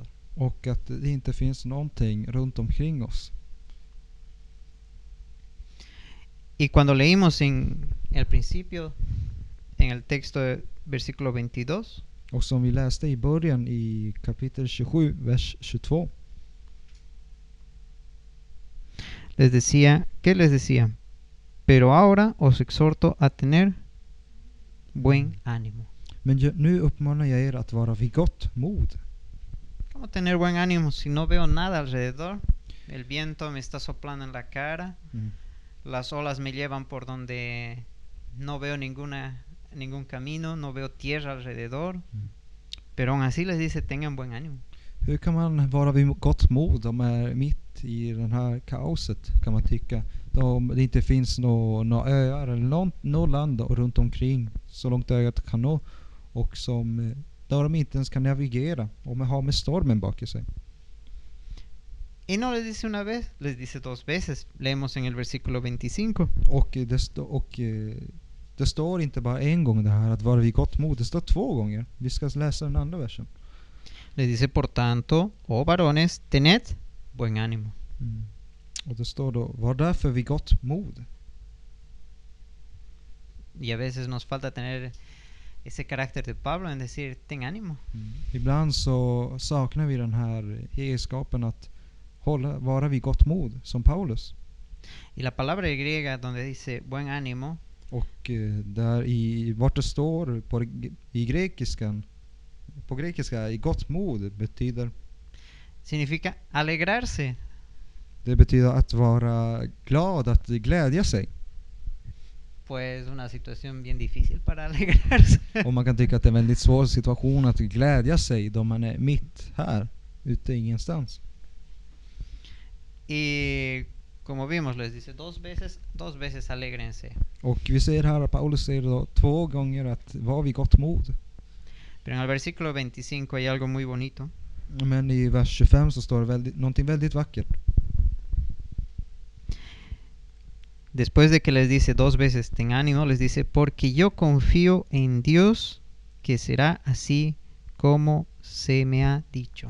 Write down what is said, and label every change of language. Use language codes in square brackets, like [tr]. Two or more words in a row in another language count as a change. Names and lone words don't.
[sv] Och att det inte finns någonting runt omkring oss. [es] Y cuando leímos en el principio, en el texto de versículo 22, [sv] Och som vi läste i början i kapitel 27, vers 22. [es] les decía, ¿qué les decía? Pero ahora os exhorto a tener buen ánimo. [sv] Men nu uppmanar jag er att vara vid gott mod. [es] ¿Cómo tener buen ánimo si no veo nada alrededor? El viento me está soplando en la cara, las olas me llevan por donde no veo ningún camino, no veo tierra alrededor. Pero aún así les dice, tengan buen ánimo. [sv] Hur kan man vara vid gott mod om man är mitt i den här kaoset, kan man tycka. Då det inte finns några öar eller något land runt omkring så långt ögat kan nå. Och som där de inte ens kan navigera och man har med stormen bak i sig. [es] Y no les dice una vez, les dice dos veces. Leemos en el versículo 25. [sv] Och det står inte bara en gång det här att vara vid gott mod. Det står 2 gånger. Vi ska läsa den andra versen. [es] Les dice, por tanto, oh varones, tened buen ánimo. [sv] Och det står då, var därför vid gott mod. [es] Y a veces nos falta tener ese carácter de Pablo en decir, ten ánimo. [sv] Ibland så saknar vi den här egenskapen att vara vid gott mod, som Paulus. [es] Y la palabra griega donde dice buen ánimo, [sv] och där vart det står i grekiskan, på grekiska, i gott mod betyder, [es] significa alegrarse. [sv] Det betyder att vara glad, att glädja sig. [es] Pues una situación bien difícil para alegrarse. [sv] Och man kan tycka att det är en väldigt svår situation att glädja sig då man är mitt här, ute ingenstans. [es] Y como vimos, les dice dos veces alégrense. [sv] Och vi ser här att Paulus säger då 2 gånger att var vid gott mod. [es] Pero en el versículo 25 hay algo muy bonito. [sv] Men i vers 25 så står det någonting väldigt vackert. [es] Después de que les dice 2 veces ten ánimo, les dice, porque yo confío en Dios que será así como se me ha dicho.